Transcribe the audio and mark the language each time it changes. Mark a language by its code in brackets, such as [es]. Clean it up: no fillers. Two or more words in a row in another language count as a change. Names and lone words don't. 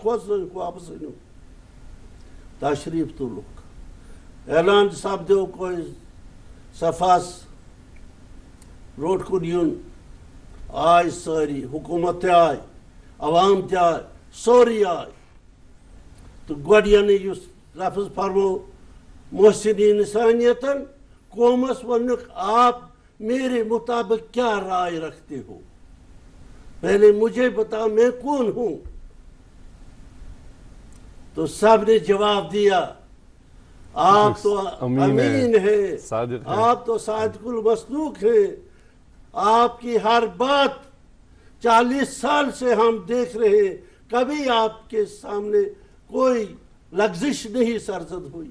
[ks] کھوژنٲیِکھ واپس أنِو تشریٖف تُلُکھ اعلان سپدیو کوٚر صفاس برونٛٹھ کُن یُن آے سٲری حکوٗمت تہِ آے عوام تہِ آے سورُے آے تہٕ گۄڈٕ یَنہٕ یُس لفظ فرمو محسنی اِنسانیتن قومس ووٚنُکھ [ur] آپ میرے مطابق کیا رائے رکھتے ہو؟ پہلے مجھے بتا میں کون ہوں؟ تو سب نے جواب دیا آپ تو امین ہیں، آپ تو صادق المصدوق ہیں، آپ کی ہر بات 40 سال سے ہم دیکھ رہے ہیں، کبھی آپ کے سامنے کوئی لغزش نہیں سرزد ہوئی۔